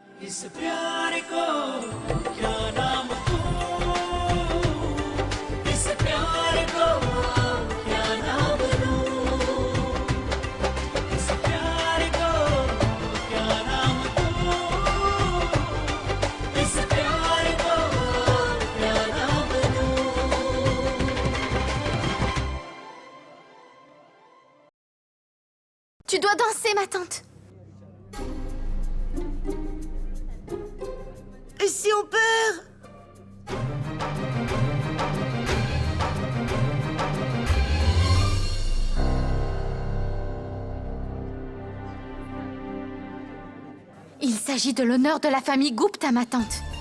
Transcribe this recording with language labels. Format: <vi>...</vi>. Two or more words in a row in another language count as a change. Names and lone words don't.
<hi>इस प्यार को क्या नाम दूं, इस प्यार को क्या नाम दूं, इस प्यार को क्या नाम दूं, इस प्यार को क्या नाम दूं।</hi> <fr>Tu dois danser, ma tante. Et si on perd? Il s'agit de l'honneur de la famille Gupta, ma tante.</fr>